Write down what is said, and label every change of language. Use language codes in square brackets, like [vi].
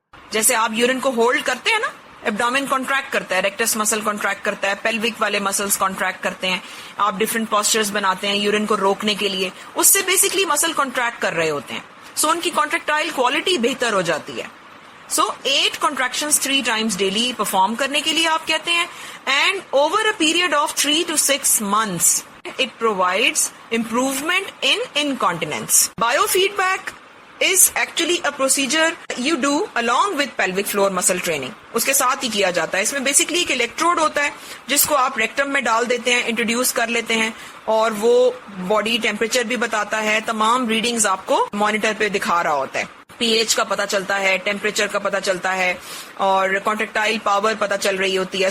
[ur] جیسے آپ یورین کو ہولڈ کرتے ہیں نا, ایبڈومن کانٹریکٹ کرتا ہے, ریکٹس مسل کانٹریکٹ کرتا ہے, پیلوک والے مسلس کانٹریکٹ کرتے ہیں, آپ ڈفرینٹ پوسچرز بناتے ہیں یورین کو روکنے کے لیے, اس سے بیسکلی مسل کانٹریکٹ کر رہے ہوتے ہیں. سو ان کی کانٹریکٹائل کوالٹی بہتر ہو جاتی ہے. سو [en] 8 contractions 3 times daily [ur] پرفارم کرنے کے لیے آپ کہتے ہیں. [en] And over a period of 3 to 6 months it provides improvement in incontinence. Biofeedback is actually a procedure you do along with pelvic floor muscle training. [ur] اس کے ساتھ ہی کیا جاتا ہے. اس میں بیسکلی ایک الیکٹروڈ ہوتا ہے جس کو آپ ریکٹم میں ڈال دیتے ہیں, انٹروڈیوس کر لیتے ہیں, اور وہ باڈی ٹیمپریچر بھی بتاتا ہے, تمام ریڈنگز آپ کو مانیٹر پہ دکھا رہا ہوتا ہے. pH کا پتا چلتا ہے, ٹیمپریچر کا پتا چلتا ہے, اور کانٹریکٹائل پاور پتا چل رہی ہوتی ہے.